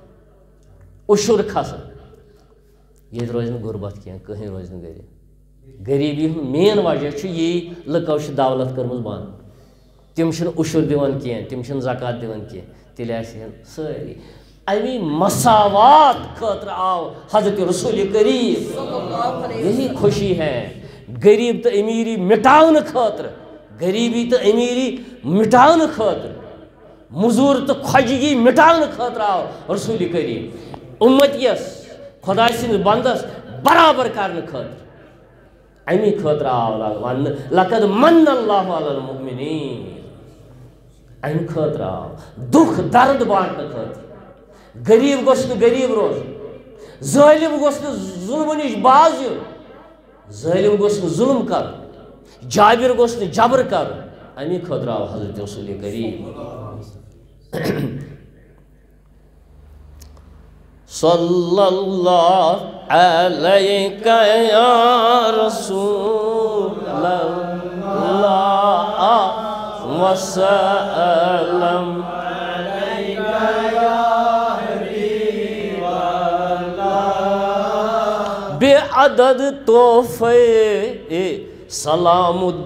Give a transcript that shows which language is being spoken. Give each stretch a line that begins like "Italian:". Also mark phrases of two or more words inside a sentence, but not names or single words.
Kashmiri: عشُر کھسان ییٚتہِ روزِ نہٕ غُربت کینٛہہ کٕہٕنۍ روزِ نہٕ غریٖب غریٖبی ہُنٛد مین وجہ چھُ یی لُکو چھِ دولت کٔرمٕژ بنٛد تِم چھِنہٕ عشُر دِوان کینٛہہ تِم چھِنہٕ زکات دِوان کینٛہہ تیٚلہِ آسہِ ہن سٲری امی مساوات خٲطرٕ آو حضرت رسول کریم
Urdu: یہی خوشی ہے
Kashmiri: غریب تہٕ امیٖری مٹاونہٕ خٲطرٕ غریٖبی تہٕ امیٖری مٹاونہٕ خٲطرٕ موٚزوٗر تہٕ خۄجگی مٹاونہٕ خٲطرٕ آو رسول کریم اُمتیس خۄداے سٕنٛدِس بنٛدس برابر کرنہٕ خٲطرٕ امی خٲطرٕ آو وننہٕ
Arabic: لقد من اللہ علی المؤمنین
Kashmiri: امہِ خٲطرٕ آو دُکھ درد بانٹنہٕ خٲطرٕ غریٖب گوٚژھ نہٕ غریٖب روزُن ظٲلِم گوٚژھ نہٕ ظُلمہٕ نِش باز یُن ظٲلِم گوٚژھ نہٕ ظُلم کرُن جابر گوٚژھ نہٕ جبر کرُن امی خٲطرٕ آو حضرت رسول کریم
Arabic: صلی اللہ علیہ یا رسول اللہ
Urdu: وسلم بے عدد تحفے سلام